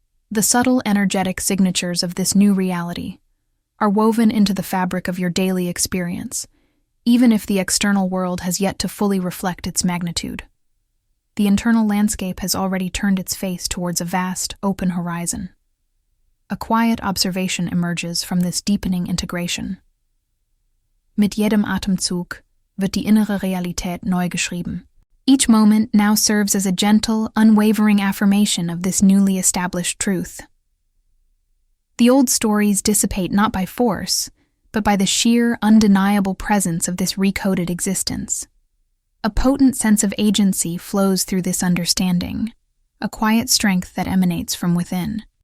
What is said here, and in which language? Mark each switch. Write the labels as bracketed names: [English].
[English] The subtle energetic signatures of this new reality are woven into the fabric of your daily experience, even if the external world has yet to fully reflect its magnitude. The internal landscape has already turned its face towards a vast, open horizon. A quiet observation emerges from this deepening integration. [German] Mit jedem Atemzug wird die innere Realität neu geschrieben. [English] Each moment now serves as a gentle, unwavering affirmation of this newly established truth. The old stories dissipate not by force, but by the sheer, undeniable presence of this recoded existence. A potent sense of agency flows through this understanding, a quiet strength that emanates from within.